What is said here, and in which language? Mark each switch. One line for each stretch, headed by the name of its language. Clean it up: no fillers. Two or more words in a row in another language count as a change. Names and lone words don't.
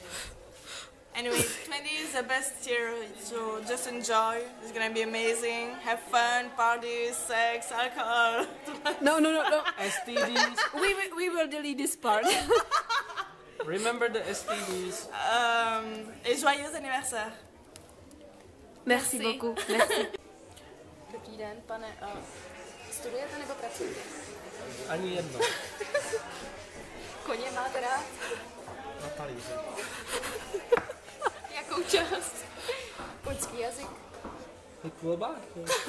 English: Anyway, 20 is the best year, so just enjoy. It's gonna be amazing. Have fun, parties, sex, alcohol. No. STDs. We will delete this part. Remember the STDs.
French: Et joyeux anniversaire. Merci beaucoup. Merci.
Czech: Dobrý den, pane. Studujete nebo pracujete? Ani jedno. Koně máte rád? Na talíři. Jakou část? Poľský jazyk? Ty klobáky.